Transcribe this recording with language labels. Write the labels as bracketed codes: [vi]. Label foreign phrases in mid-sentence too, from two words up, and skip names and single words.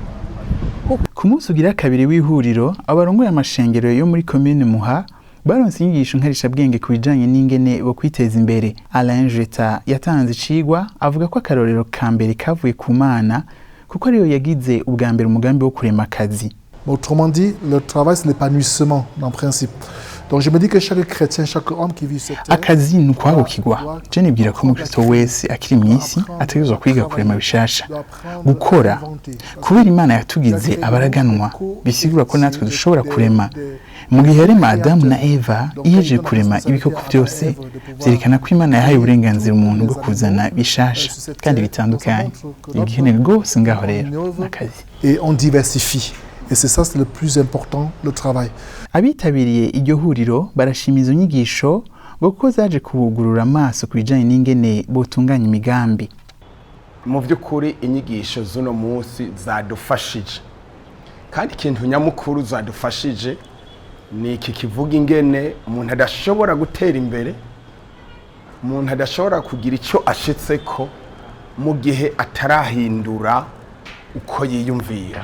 [rn] Ku munsi ugira kabiri w'ihuriro abarongoye amashengero yo muri commune Muha baronse inyigisho nkarisha bwenge kubijanye n'ingene bo kwiteza imbere. Alain Jeta yatanze icigwa avuga ko akarorero ka mbere kavuye ku Mana kuko ariyo yagize ubwa mbere umugambi wo kurema akazi. [fr] Autrement dit, le travail c'est l'épanouissement en principe. Donc je me dis que chaque chrétien, chaque homme qui vit cette terre, [rn] akazi nukwabo kigwa. Je nibwira ko umukristo wese akiri mwisi ategezwa kwiga kurema bishasha, gukora kubera Imana yatugize abaraganwa. Bisigura ko natwe dushobora kurema. Mu gihe yarema Adamu na Eva iyeje kurema ibikoko byose, byerekana ko Imana yahaye uburenganzira umuntu bwo kuzana bishasha kandi bitandukanye. Igihene rwose ngaho rero nakazi. [fr] Et on diversifie. Et c'est ça, c'est le plus important, le travail. [rn] Abitabiriye iryo huriro barashimiza inyigisho kuko zaje kubugurura amaso kubijanye n'ingene botunganya imigambi. Mu by'ukuri inyigisho z'uno munsi zadufashije. Kandi ikintu nyamukuru zadufashije ni iki kivuga ingene umuntu adashobora gutera imbere, umuntu adashobora kugira icyo ashitseko mu gihe atarahindura uko yiyumvira.